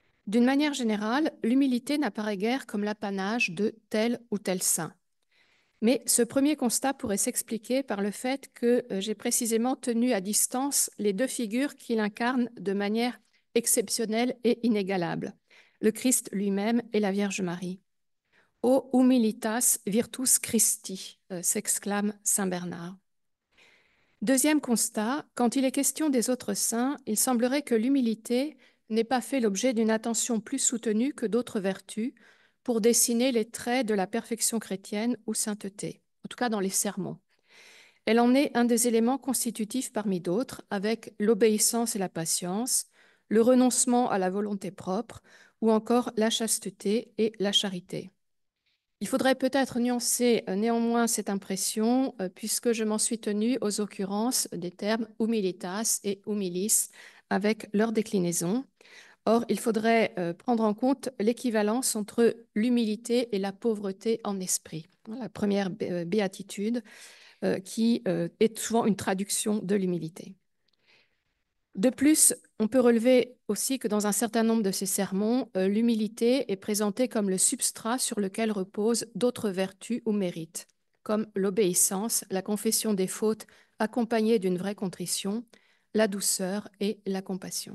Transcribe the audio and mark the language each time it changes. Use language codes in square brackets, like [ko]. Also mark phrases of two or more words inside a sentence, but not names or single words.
[fr] D'une manière générale, l'humilité n'apparaît guère comme l'apanage de tel ou tel saint. Mais ce premier constat pourrait s'expliquer par le fait que j'ai précisément tenu à distance les deux figures qu'il incarne de manière exceptionnelle et inégalable, le Christ lui-même et la Vierge Marie. [la] O humilitas virtus Christi, [fr] s'exclame saint Bernard. Deuxième constat, quand il est question des autres saints, il semblerait que l'humilité n'ait pas fait l'objet d'une attention plus soutenue que d'autres vertus pour dessiner les traits de la perfection chrétienne ou sainteté, en tout cas dans les sermons. Elle en est un des éléments constitutifs parmi d'autres, avec l'obéissance et la patience, le renoncement à la volonté propre, ou encore la chasteté et la charité. Il faudrait peut-être nuancer néanmoins cette impression, puisque je m'en suis tenue aux occurrences des termes [la] humilitas et humilis [fr] avec leur déclinaison. Or, il faudrait prendre en compte l'équivalence entre l'humilité et la pauvreté en esprit. La première béatitude, qui est souvent une traduction de l'humilité. De plus, on peut relever aussi que dans un certain nombre de ces sermons, l'humilité est présentée comme le substrat sur lequel reposent d'autres vertus ou mérites, comme l'obéissance, la confession des fautes accompagnée d'une vraie contrition, la douceur et la compassion.